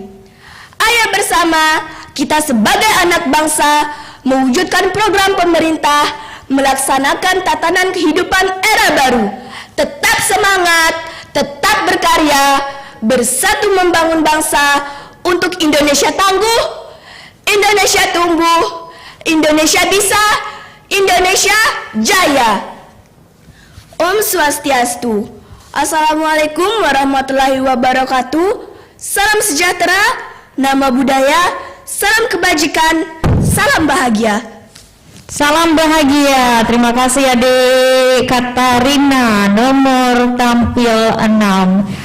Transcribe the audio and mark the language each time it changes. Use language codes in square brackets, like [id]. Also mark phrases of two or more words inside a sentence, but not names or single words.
[id] Ayo bersama kita sebagai anak bangsa mewujudkan program pemerintah, melaksanakan tatanan kehidupan era baru. Tetap semangat, tetap berkarya, bersatu membangun bangsa untuk Indonesia tangguh, Indonesia tumbuh, Indonesia bisa, Indonesia jaya. [sa] Om Swastiastu. [ar] Assalamualaikum warahmatullahi wabarakatuh. [id] Salam sejahtera, nama budaya, salam kebajikan, salam bahagia. Salam bahagia. Terima kasih Adik Katarina, nomor tampil 6.